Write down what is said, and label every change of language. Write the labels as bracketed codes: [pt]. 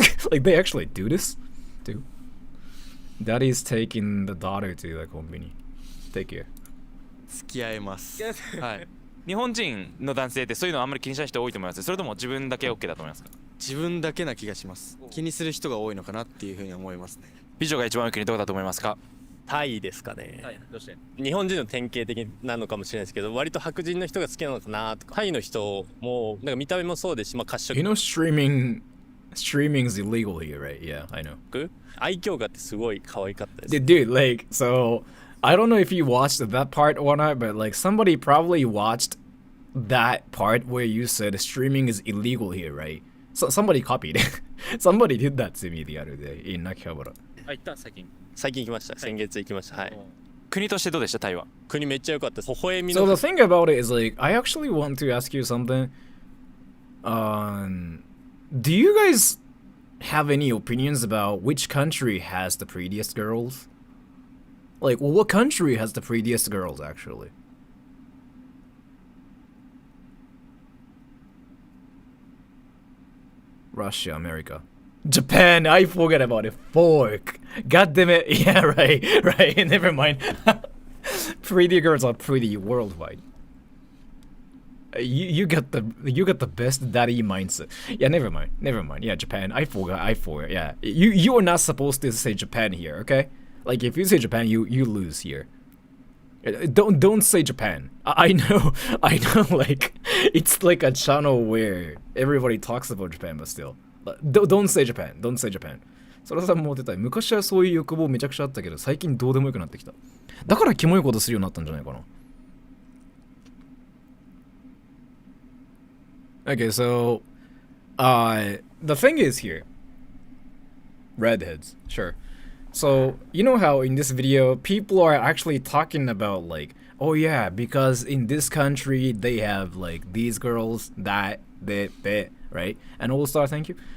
[en] Like they actually do this, too. Daddy's taking the daughter to the konbini. Take care. [ja] 付き合います。はい。日本人の男性ってそういうのあんまり気にしない人多いと思います。それとも自分だけ OK だと思いますか？自分だけな気がします。気にする人が多いのかなっていうふうに思いますね。美女が一番多い国どこだと思いますか？タイですかね。はい、どうして？日本人の典型的なのかもしれないですけど、割と白人の人が好きなのかなとか。タイの人もなんか見た目もそうですし、まあ褐色。 [en] You know streaming's illegal here, right? Yeah, I know. [ja] 愛嬌があってすごい可愛かったです。 [en] Dude, like, so I don't know if you watched that part or not, but like somebody probably watched that part where you said streaming is illegal here, right? So somebody copied it. Somebody did that to me the other day in Akihabara. [ja] あ、行った最近。最近行きました。先月行きました。はい。国としてどうでした？タイは。国めっちゃ良かったです。微笑みの。 [en] So the thing about it is like I actually want to ask you something. Do you guys have any opinions about which country has the prettiest girls? Like, well, what country has the prettiest girls, actually? Russia, America. Japan, I forgot about it. Fork. God damn it. Yeah, right, right. Never mind. Pretty girls are pretty worldwide. You got the best daddy mindset. Yeah, never mind. Yeah, Japan. I forgot. Yeah, you are not supposed to say Japan here, okay? Like if you say Japan, you lose here. Don't say Japan. I know. Like it's like a channel where everybody talks about Japan, but still, don't say Japan. Don't say Japan. [ja] それさんも出たい。昔はそういう欲望めちゃくちゃあったけど、最近どうでもよくなってきた。だからキモいことするようになったんじゃないかな。 [en] Okay, so, the thing is here, redheads, sure. So, you know how in this video, people are actually talking about like, oh yeah, because in this country, they have like these girls, that, right? And All-Star, thank you.